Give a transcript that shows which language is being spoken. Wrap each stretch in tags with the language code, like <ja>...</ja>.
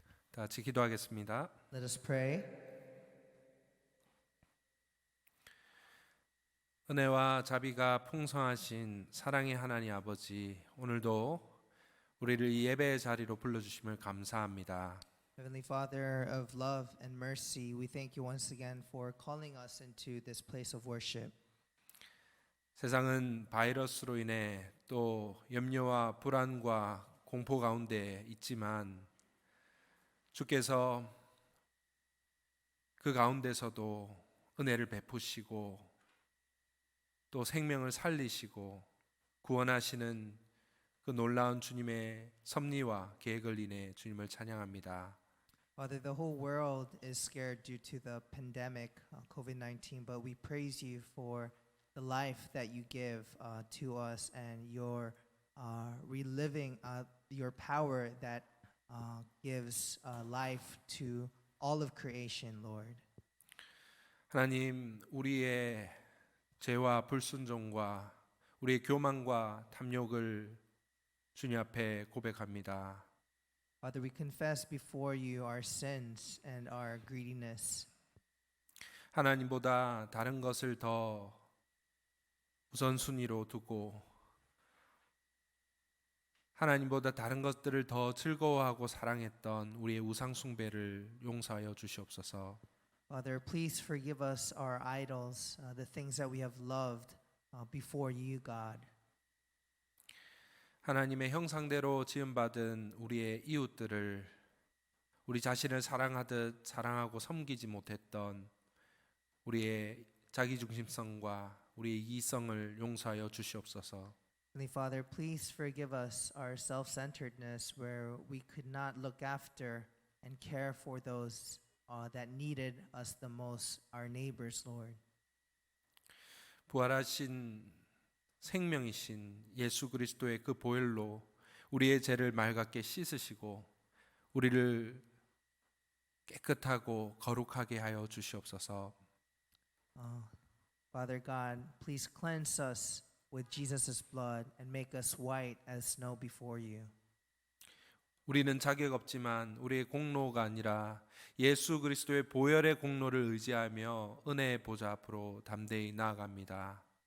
<ko>다 같이 기도하겠습니다.</ko> <en>Let us pray.</en> <ko>은혜와 자비가 풍성하신 사랑의 하나님 아버지, 오늘도 우리를 이 예배의 자리로 불러주심을 감사합니다.</ko> <en>Heavenly Father of love and mercy, we thank you once again for calling us into this place of worship.</en> <ko>세상은 바이러스로 인해 또 염려와 불안과 공포 가운데 있지만 주께서 그 가운데서도 은혜를 베푸시고 또 생명을 살리시고 구원하시는 그 놀라운 주님의 섭리와 계획을 인해 주님을 찬양합니다.</ko> <en>Father, the whole world is scared due to the pandemic, COVID-19, but we praise you for the life that you give to us and your reliving your power that gives life to all of creation, Lord.</en> <ko>하나님, 우리의 죄와 불순종과 우리의 교만과 탐욕을 주님 앞에 고백합니다.</ko> <en>Father, we confess before you our sins and our greediness.</en> <ko>하나님보다 다른 것을 더 우선순위로 두고 하나님보다 다른 것들을 더 즐거워하고 사랑했던 우리의 우상 숭배를 용서하여 주시옵소서.</ko> <en>Father, please forgive us our idols, the things that we have loved before you, God.</en> <ko>하나님의 형상대로 지음받은 우리의 이웃들을 우리 자신을 사랑하듯 사랑하고 섬기지 못했던 우리의 자기중심성과 우리의 이성을 용서하여 주시옵소서.</ko> <en>Heavenly Father, please forgive us our self-centeredness where we could not look after and care for those that needed us the most, our neighbors, Lord.</en> <ko>부활하신 생명이신 예수 그리스도의 그 보혈로 우리의 죄를 맑게 씻으시고 우리를 깨끗하고 거룩하게 하여 주시옵소서.</ko> <en>Father God, please cleanse us with Jesus' blood and make us white as snow before you.</en> <ko>우리는 자격 없지만 우리의 공로가 아니라 예수 그리스도의 보혈의 공로를 의지하며 은혜의 보좌 앞으로 담대히 나아갑니다.</ko>